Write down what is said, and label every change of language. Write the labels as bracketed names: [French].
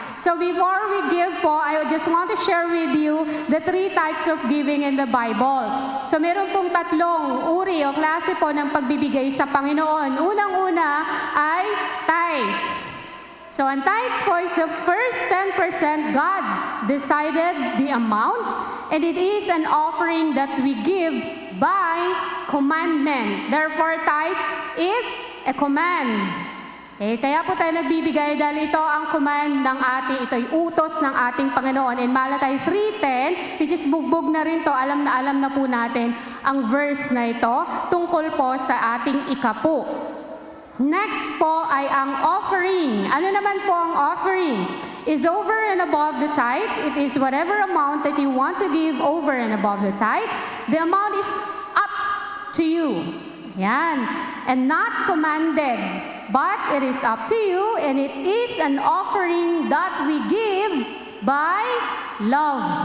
[English] So before we give po, I just want to share with you the 3 types of giving in the Bible. [Filipino] So meron pong 3 uri o klase po ng pagbibigay sa Panginoon. Unang-una ay tithes. [English] So [Filipino] ang [English] tithes po is the first 10% God decided the amount, and it is an offering that we give by commandment. Therefore, tithes is a command. [Filipino] Kaya po tayo nagbibigay dahil ito ang command ng ating, ito'y utos ng ating Panginoon. [English] In Malakay 3:10, which is [Filipino] bugbog na rin to, alam na po natin ang verse na ito tungkol po sa ating ikapu. Next po ay ang offering. Ano naman po ang offering? [English] Is over and above the tithe. It is whatever amount that you want to give over and above the tithe. The amount is up to you. [Filipino] Yan. [English] And not commanded, but it is up to you, and it is an offering that we give by love.